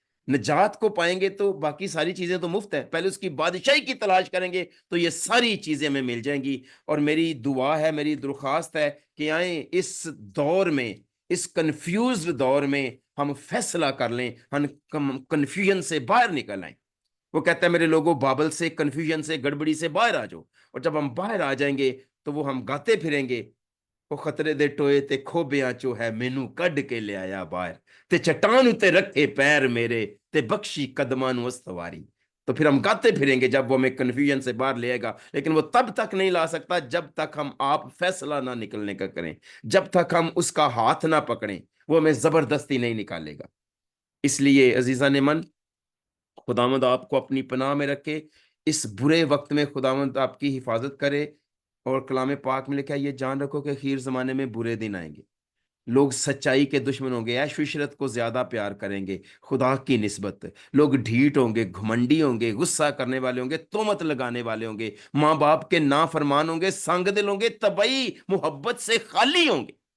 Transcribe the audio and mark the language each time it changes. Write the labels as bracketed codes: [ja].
[ur] نجات کو پائیں گے تو باقی ساری چیزیں تو مفت ہیں، پہلے اس کی بادشاہی کی تلاش کریں گے تو یہ ساری چیزیں ہمیں مل جائیں گی. اور میری دعا ہے، میری درخواست ہے کہ آئیں اس دور میں، اس کنفیوزڈ دور میں ہم فیصلہ کر لیں، ہم کنفیوژن سے باہر نکل آئیں. وہ کہتا ہے میرے لوگوں بابل سے، کنفیوژن سے، گڑبڑی سے باہر آ جاؤ. اور جب ہم باہر آ جائیں گے تو وہ ہم گاتے پھریں گے، [pa] وہ خطرے دے ٹوئے تے کھوبیاں چو ہے مینوں کڈ کے لے آیا باہر، تے چٹان اتے رکھے پیر میرے تے بخشی قدماں نوں استواری. [ur] تو پھر ہم گاتے پھریں گے جب وہ ہمیں کنفیوژن سے باہر لے گا، لیکن وہ تب تک نہیں لا سکتا جب تک ہم آپ فیصلہ نہ نکلنے کا کریں، جب تک ہم اس کا ہاتھ نہ پکڑیں، وہ ہمیں زبردستی نہیں نکالے گا۔ اس لیے عزیزان من، خداوند آپ کو اپنی پناہ میں رکھے، اس برے وقت میں خداوند آپ کی حفاظت کرے، اور کلام پاک میں لکھا ہے یہ جان رکھو کہ خیر زمانے میں برے دن آئیں گے، لوگ سچائی کے دشمن ہوں گے، عیش و عشرت کو زیادہ پیار کریں گے خدا کی نسبت، لوگ ڈھیٹ ہوں گے، گھمنڈی ہوں گے، غصہ کرنے والے ہوں گے، تہمت لگانے والے ہوں گے، ماں باپ کے نافرمان ہوں گے، سنگ دل ہوں گے، طبعی محبت سے خالی ہوں گے۔